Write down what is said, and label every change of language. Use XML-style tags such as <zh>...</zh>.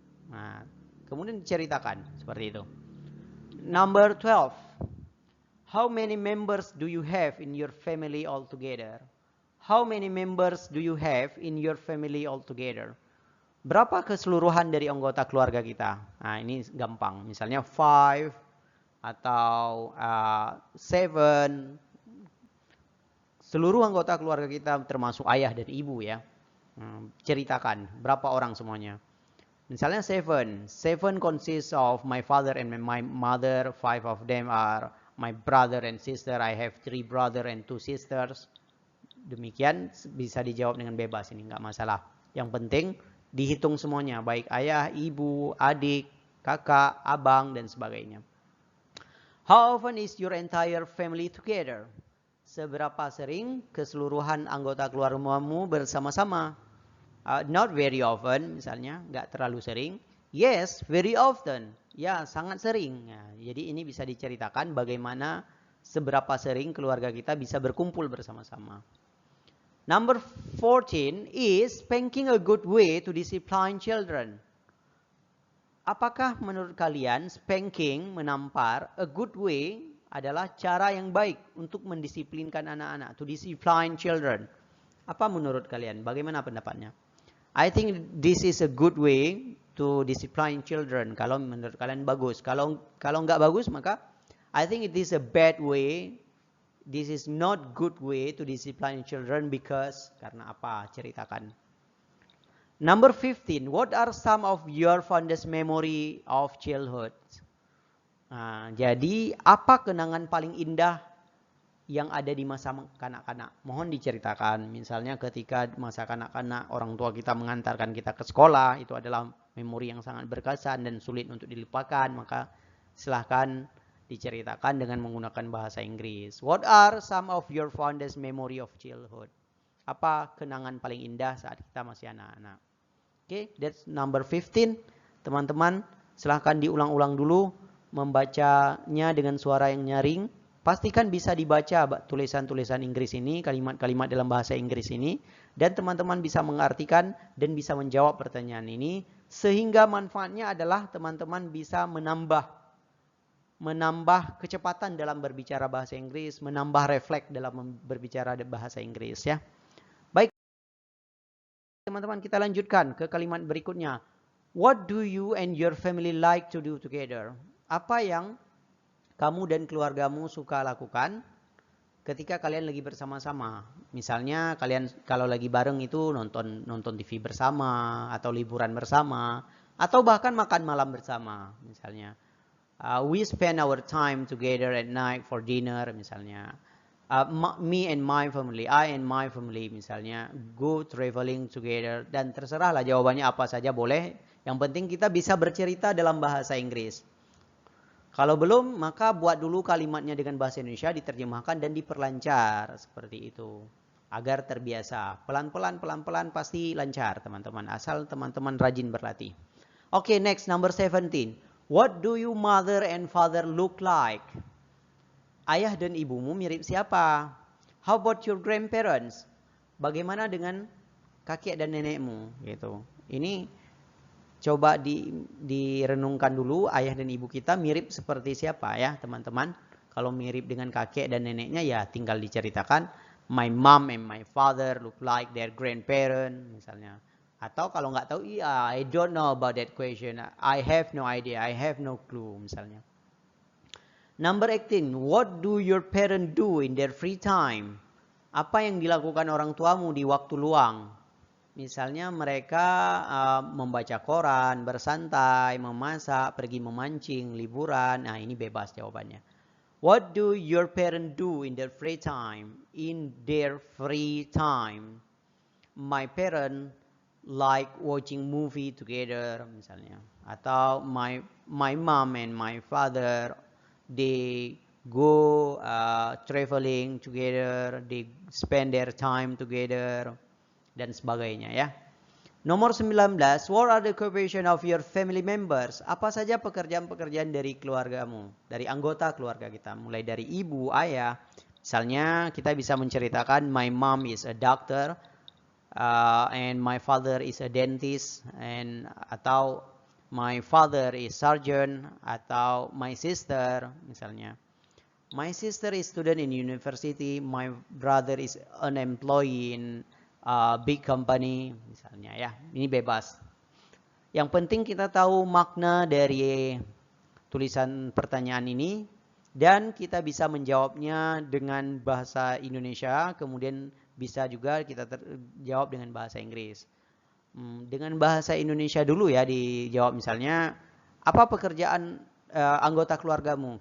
<id>Nah, kemudian diceritakan seperti itu.</id> <en>Number 12. How many members do you have in your family altogether? How many members do you have in your family altogether?</en> <id>Berapa keseluruhan dari anggota keluarga kita? Nah, ini gampang. Misalnya 5 atau 7. Seluruh anggota keluarga kita termasuk ayah dan ibu ya. Ceritakan berapa orang semuanya. Misalnya 7.</id> <en>7 consists of my father and my mother. 5 of them are my brother and sister. I have 3 brother and 2 sisters.</en> <id>Demikian bisa dijawab dengan bebas, ini nggak masalah. Yang penting dihitung semuanya, baik ayah, ibu, adik, kakak, abang, dan sebagainya.</id> <en>How often is your entire family together?</en> <id>Seberapa sering keseluruhan anggota keluargamu bersama-sama?</id> <en>Not very often,</en> <id>misalnya, nggak terlalu sering.</id> <en>Yes, very often.</en> <id>Ya, sangat sering. Ya, jadi ini bisa diceritakan bagaimana seberapa sering keluarga kita bisa berkumpul bersama-sama.</id> <en>Number 14 is spanking a good way to discipline children.</en> <id>Apakah menurut kalian spanking, menampar,</id> <en>a good way</en> <id>adalah cara yang baik untuk mendisiplinkan anak-anak,</id> <en>to discipline children?</en> <id>Apa menurut kalian? Bagaimana pendapatnya?</id> <en>I think this is a good way to discipline children.</en> <id>Kalau menurut kalian bagus. Kalau nggak bagus, maka</id> <en>I think it is a bad way. This is not good way to discipline children because</en> <id>karena apa? Ceritakan.</id> <en>Number 15. What are some of your fondest memory of childhood?</en> <id>Jadi apa kenangan paling indah yang ada di masa kanak-kanak? Mohon diceritakan. Misalnya ketika masa kanak-kanak orang tua kita mengantarkan kita ke sekolah, itu adalah memori yang sangat berkesan dan sulit untuk dilupakan. Maka silahkan diceritakan dengan menggunakan bahasa Inggris.</id> <en>What are some of your fondest memory of childhood?</en> <id>Apa kenangan paling indah saat kita masih anak-anak?</id> <en>Okay, that's number 15.</en> <id>Teman-teman, silahkan diulang-ulang dulu membacanya dengan suara yang nyaring. Pastikan bisa dibaca tulisan-tulisan Inggris ini, kalimat-kalimat dalam bahasa Inggris ini, dan teman-teman bisa mengartikan dan bisa menjawab pertanyaan ini, sehingga manfaatnya adalah teman-teman bisa menambah kecepatan dalam berbicara bahasa Inggris, menambah refleks dalam berbicara bahasa Inggris ya. Baik, teman-teman, kita lanjutkan ke kalimat berikutnya.</id> <en>What do you and your family like to do together?</en> <id>Apa yang kamu dan keluargamu suka lakukan ketika kalian lagi bersama-sama? Misalnya kalian kalau lagi bareng itu nonton TV bersama, atau liburan bersama, atau bahkan makan malam bersama misalnya.</id> <en>We spend our time together at night for dinner</en> <id>misalnya.</id> <en>Me and my family, I and my family</en> <id>misalnya,</id> <en>go traveling together,</en> <id>dan terserahlah jawabannya apa saja boleh. Yang penting kita bisa bercerita dalam bahasa Inggris. Kalau belum, maka buat dulu kalimatnya dengan bahasa Indonesia, diterjemahkan dan diperlancar seperti itu. Agar terbiasa. Pelan-pelan pasti lancar teman-teman. Asal teman-teman rajin berlatih.</id> <en>Okay, next, number 17. What do you mother and father look like?</en> <id>Ayah dan ibumu mirip siapa?</id> <en>How about your grandparents?</en> <id>Bagaimana dengan kakek dan nenekmu? Gitu. Ini coba direnungkan dulu, ayah dan ibu kita mirip seperti siapa ya teman-teman. Kalau mirip dengan kakek dan neneknya ya tinggal diceritakan.</id> <en>My mom and my father look like their grandparent</en> <id>misalnya. Atau kalau nggak tahu,</id> <en>I don't know about that question. I have no idea. I have no clue</en> <id>misalnya.</id> <en>Number 18. What do your parents do in their free time?</en> <id>Apa yang dilakukan orang tuamu di waktu luang? Misalnya mereka membaca koran, bersantai, memasak, pergi memancing, liburan. Nah, ini bebas jawabannya.</id> <en>What do your parents do in their free time? In their free time, my parents like watching movie together,</en> <id>misalnya. Atau</id> <en>my mom and my father, they go traveling together, they spend their time together,</en> <id>dan sebagainya ya. Nomor 19,</id> <en>what are the occupation of your family members?</en> <id>Apa saja pekerjaan-pekerjaan dari keluargamu, dari anggota keluarga kita, mulai dari ibu, ayah. Misalnya kita bisa menceritakan</id> <en>my mom is a doctor, and my father is a dentist,</en> <id>atau</id> <en>my father is surgeon, atau my sister</en> <id>misalnya.</id> <en>My sister is student in university, my brother is an employee in big company</en> <id>misalnya ya. Ini bebas. Yang penting kita tahu makna dari tulisan pertanyaan ini dan kita bisa menjawabnya dengan bahasa Indonesia, kemudian bisa juga kita jawab dengan bahasa Inggris. Dengan bahasa Indonesia dulu ya dijawab, misalnya apa pekerjaan anggota keluargamu?</id>